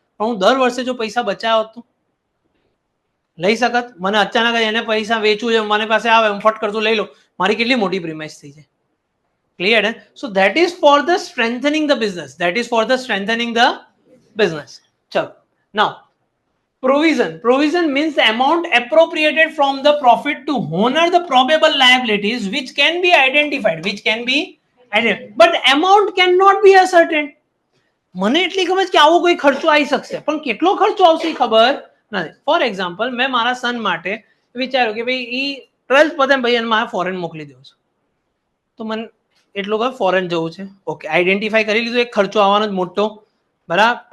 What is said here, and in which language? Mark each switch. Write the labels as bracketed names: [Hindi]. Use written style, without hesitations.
[Gujarati] પણ હું દર વર્ષે જો પૈસા બચાવ્યો હોત તો લઈ શકત. મને અચાનક એને પૈસા વેચવું છે, મને પાસે આવે, હું ફટ કરતું લઈ લો, મારી કેટલી મોટી પ્રીમાઇસ થઈ જાય. Clear? [English] So that is for the strengthening the business, that is for the strengthening the business. [Gujarati] ચલો. [English] Now provision, provision means the amount appropriated from the profit to honor the probable liabilities which can be identified, which can be but amount can not be ascertain. [Gujarati] મને એટલી ખબર છે કે આવો કોઈ ખર્ચો આવી શકશે, પણ કેટલો ખર્ચો આવશે ખબર નથી. ફોર એક્ઝામ્પલ, મેં મારા સન માટે વિચાર્યું કે ભાઈ ઈ 12th પતે ભાઈ એને મારે ફોરેન મોકલી દેવું છે, તો મને એટલું ખબર ફોરેન જવું છે. ઓકે, આઈડેન્ટિફાઈ કરી લીધું એક ખર્ચો આવવાનો જ મોટો, બરાબર.